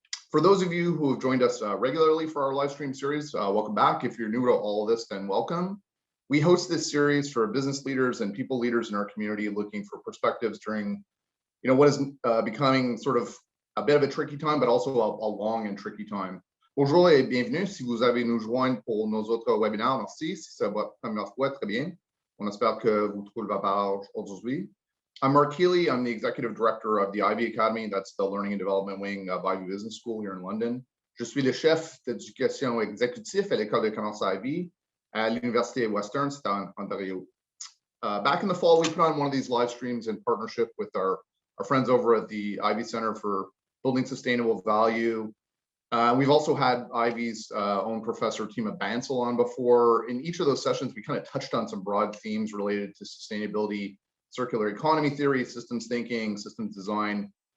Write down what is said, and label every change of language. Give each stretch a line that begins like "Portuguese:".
English: For those of you who have joined us regularly for our live stream series, welcome back. If you're new to all of this, then welcome. We host this series for business leaders and people leaders in our community looking for perspectives during, what is becoming sort of a bit of a tricky time, but also a long and tricky time.
French: Bonjour et bienvenue. Si vous avez nous joindre pour nos autres webinaires, merci. Si c'est votre première fois, très bien. On espère que vous trouvez la page aujourd'hui.
English: I'm Mark Healy. I'm the executive director of the Ivey Academy. That's the learning and development wing of Ivey Business School here in London.
French: Je suis le chef d'éducation exécutif à l'école de commerce Ivey à l'Université Western, c'est en Ontario.
English: Back in the fall, we put on one of these live streams in partnership with our friends over at the Ivey Center for Building Sustainable Value. We've also had Ivey's own professor, Tima Bansal, on before. In each of those sessions, we kind of touched on some broad themes related to sustainability, circular economy theory, systems thinking, systems design.